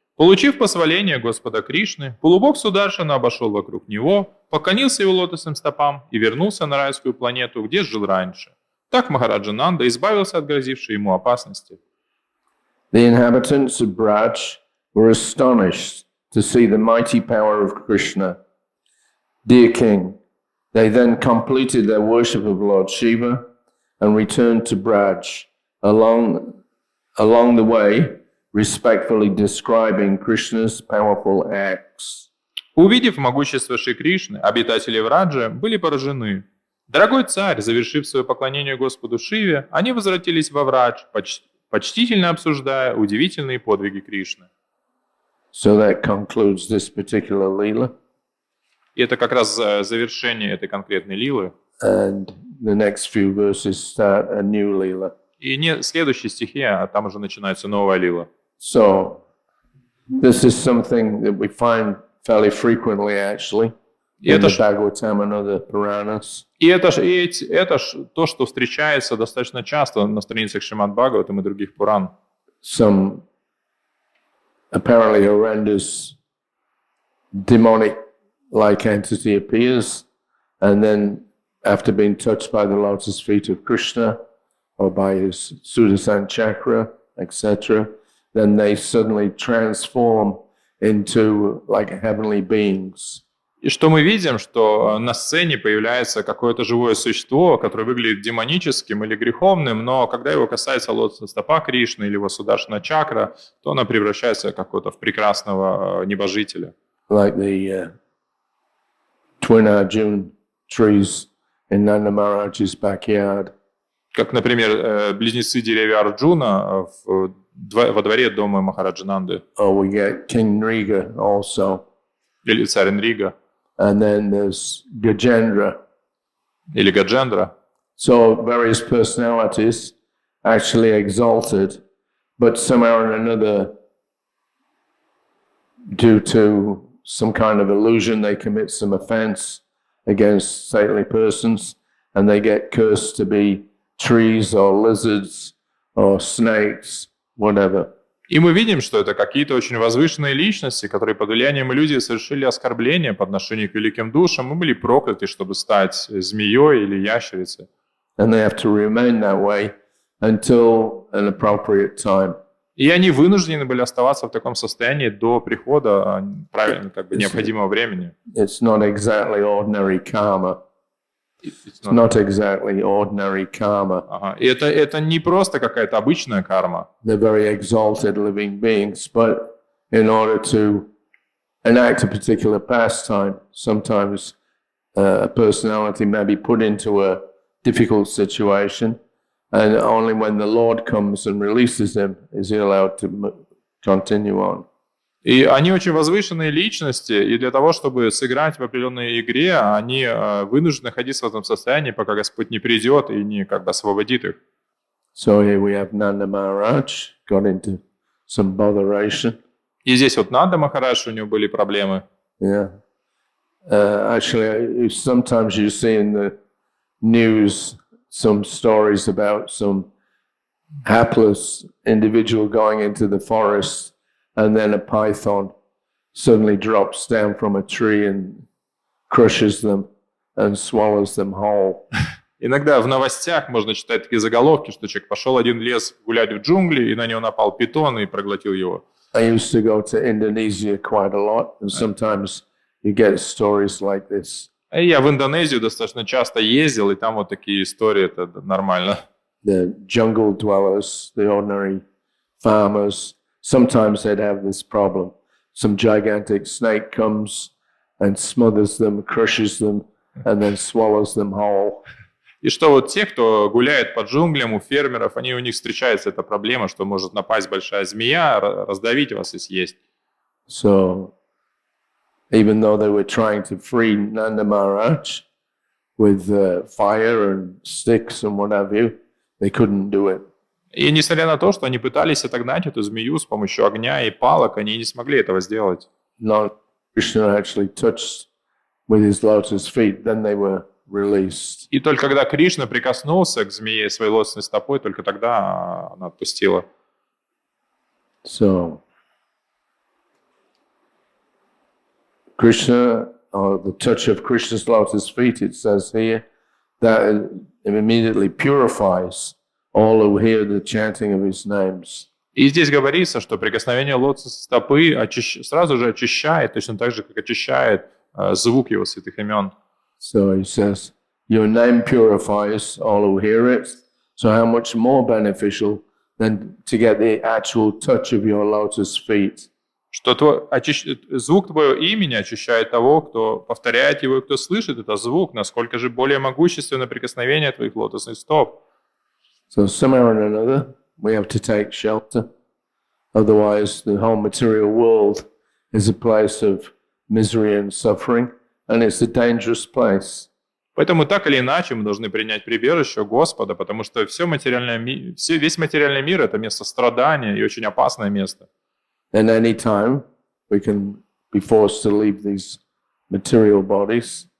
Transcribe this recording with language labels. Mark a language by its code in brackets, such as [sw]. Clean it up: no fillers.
[ru] «Получив позволение Господа Кришны, полубог Сударшана обошел вокруг него, поклонился его лотосным стопам и вернулся на райскую планету, где жил раньше. Так Махараджа Нанда избавился от грозившей ему опасности». [en] The inhabitants of Braj were astonished to see the mighty power of Krishna. Dear King, they then completed their worship of Lord Shiva and returned to Braj, along the way, respectfully describing Krishna's powerful acts. [ru] Увидев могущество Шри Кришны, обитатели Враджа были поражены. Дорогой царь, завершив свое поклонение Господу Шиве, они возвратились во Врадж, почтительно обсуждая удивительные подвиги Кришны. [en] So that concludes this particular lila. [ru] И это как раз завершение этой конкретной лилы. [en] And the next few verses start a new lila. [ru] И не следующие стихи, а там уже начинается новая лила. [en] So this is something that we find fairly frequently actually in the Bhagavatam and other Puranas. [ru] И это то, что встречается достаточно часто на страницах Śrīmad-Bhāgavatam и других Пуран. [en] Some apparently horrendous demonic-like entity appears, and then after being touched by the lotus feet of Krishna or by his Sudarshan chakra, etc., then they suddenly transform into like heavenly beings. [ru] И что мы видим, что на сцене появляется какое-то живое существо, которое выглядит демоническим или греховным, но когда его касается лотосная стопа Кришны или его Сударшана чакра, то она превращается в прекрасного небожителя. [en] Like the twin Arjuna trees in Nanda Maharaj's backyard. [ru] Как, например, близнецы деревья Арджуна во дворе дома Махараджа Нанды. [en] Oh, we get King Nriga also. [ru] Или царь Нрига. [en] And then there's Gajendra. [ru] Или Гаджендра. [en] So various personalities actually exalted, but somehow or another, due to some kind of illusion, they commit some offense against saintly persons, and they get cursed to be trees or lizards or snakes, whatever. [ru] И мы видим, что это какие-то очень возвышенные личности, которые под влиянием иллюзии совершили оскорбления по отношению к великим душам и были прокляты, чтобы стать змеей или ящерицей. [en] And they have to remain that way until an appropriate time. [ru] И они вынуждены были оставаться в таком состоянии до прихода правильно, необходимого времени. [en] It's not exactly ordinary karma. It's not exactly ordinary karma. Ага. [ru] И это не просто какая-то обычная карма. [en] They're very exalted living beings, but in order to enact a particular pastime, sometimes a personality may be put into a difficult situation, and only when the Lord comes and releases him is he allowed to continue on. [ru] И они очень возвышенные личности, и для того, чтобы сыграть в определенной игре, они вынуждены находиться в этом состоянии, пока Господь не придет и не как бы освободит их. [en] So here we have Nanda Maharaj got into some botheration. [ru] И здесь вот Нанда Махарадж, у него были проблемы. Yeah. [en] Actually, sometimes you see in the news some stories about some hapless individual going into the forest, and then a python suddenly drops down from a tree and crushes them and swallows them whole. [ru] Иногда в новостях можно читать такие заголовки, что человек пошел один лес гулять в джунгли, и на него напал питон и проглотил его. [en] I used to go to Indonesia quite a lot, and sometimes you get stories like this. [ru] И я в Индонезию достаточно часто ездил, и там вот такие истории, это нормально. [en] The jungle dwellers, the ordinary farmers, sometimes they'd have this problem. Some gigantic snake comes and smothers them, crushes them, and then swallows them whole. [ru] И что вот те, кто гуляет по джунглям, у фермеров, у них встречается эта проблема, что может напасть большая змея, раздавить вас и съесть. [en] So, even though they were trying to free Nanda Maharaj with fire and sticks and what have you, they couldn't do it. [ru] И несмотря на то, что они пытались отогнать эту змею с помощью огня и палок, они не смогли этого сделать. [en] Lord Krishna actually touched with his lotus feet, then they were released. [ru] И только когда Кришна прикоснулся к змее своей лотосной стопой, только тогда она отпустила. [en] So, Krishna, or the touch of Krishna's lotus feet, it says here, that it immediately purifies all who hear the chanting of his names. [ru] И здесь говорится, что прикосновение лотосной стопы сразу же очищает, точно так же, как очищает звук его святых имен. [en] So he says, your name purifies all who hear it. So how much more beneficial than to get the actual touch of your lotus feet. [ru] Что звук твоего имени очищает того, кто повторяет его и кто слышит этот звук, насколько же более могущественно прикосновение твоих лотосных стоп. [en] So somehow or another, we have to take shelter. Otherwise, the whole material world is a place of misery and suffering, and it's a dangerous place. [ru] Поэтому так или иначе мы должны принять прибежище у Господа, потому что весь материальный мир – это место страдания и очень опасное место. [en] And any time we can be forced to leave these material bodies.